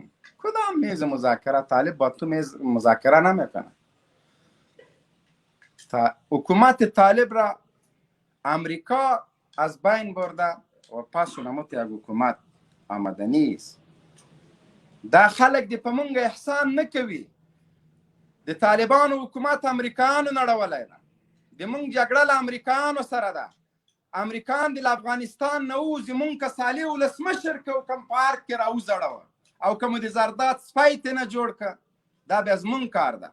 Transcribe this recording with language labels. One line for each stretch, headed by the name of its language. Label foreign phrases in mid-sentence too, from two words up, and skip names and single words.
Persian: کدام میز مذاکره؟ طالب با تو میز مذاکره نمیکنه. حکومت طالب را امریکا از بین برده و پس نموت یک حکومت آمدنی است.
Pashto: دا خلق دی په مونږ احسان نه کوي. د طالبانو حکومت امریکایانو نړولی ده، د مونږ جګړه له امریکایانو سره ده. امریکایان د افغانستان نه ووځي، مونږ که صالح ولسمشر کوم پارک کې راوځړوه او که مو د زرداد سپی ترې نه جوړ که، دا بیا زمونږ کار ده.